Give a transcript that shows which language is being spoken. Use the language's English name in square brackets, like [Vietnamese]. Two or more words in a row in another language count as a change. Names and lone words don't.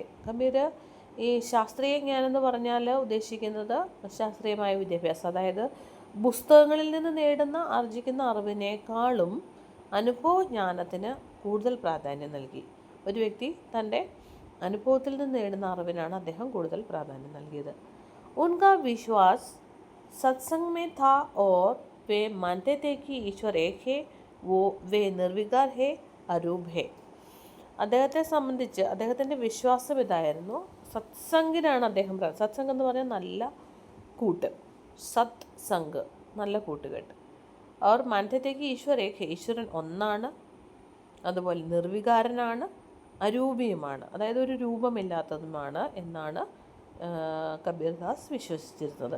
[Malayalam] കബീർ ഈ ശാസ്ത്രീയ ജ്ഞാനം എന്ന് പറഞ്ഞാൽ ഉദ്ദേശിക്കുന്നത് ശാസ്ത്രീയമായ വിദ്യാഭ്യാസം, അതായത് പുസ്തകങ്ങളിൽ നിന്ന് ആർജിക്കുന്ന അറിവിനേക്കാളും അനുഭവജ്ഞാനത്തിന് കൂടുതൽ പ്രാധാന്യം നൽകി. ഒരു വ്യക്തി തൻ്റെ അനുഭവത്തിൽ നിന്ന് നേടുന്ന അറിവിനാണ് അദ്ദേഹം കൂടുതൽ പ്രാധാന്യം നൽകിയത്. [Hindi] उनका विश्वास सत्संग में था और वे मानते थे कि ईश्वर एक है, वे निर्विकार है, अरूप है. [Malayalam] അദ്ദേഹത്തെ സംബന്ധിച്ച് അദ്ദേഹത്തിൻ്റെ വിശ്വാസം ഇതായിരുന്നു. സത്സംഗിനാണ് അദ്ദേഹം. സത്സംഗ് എന്ന് പറഞ്ഞാൽ നല്ല കൂട്ട്, സത് സംഗ് നല്ല കൂട്ടുകെട്ട്. അവർ മാനത്തേക്ക് ഈശ്വരൻ ഒന്നാണ്, അതുപോലെ നിർവികാരനാണ്, അരൂപിയുമാണ്, അതായത് ഒരു രൂപമില്ലാത്തതുമാണ് എന്നാണ് കബീർദാസ് വിശ്വസിച്ചിരുന്നത്.